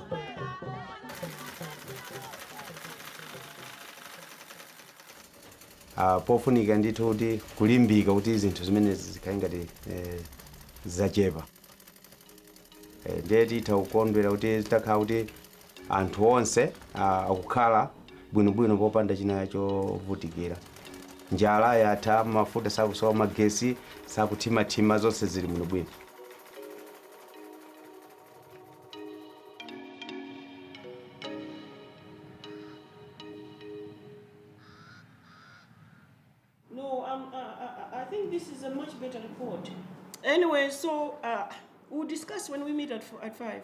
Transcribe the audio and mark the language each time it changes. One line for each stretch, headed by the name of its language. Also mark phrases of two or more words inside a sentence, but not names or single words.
Nyanja: Pofunika ndithu kuti kulimbika kuti zinthu zimene zikhale ngati zachepa. Ndiye titha kukondwera kuti zitakhala kuti anthu onse akukhala bwinobwino popanda china chovutikira. Njala yatha, mafuta sakusowa, magesi sakuthimathima, zonse zili bwinobwino.
English: No, I think this is a much better report. Anyway, so we'll discuss when we meet at 5.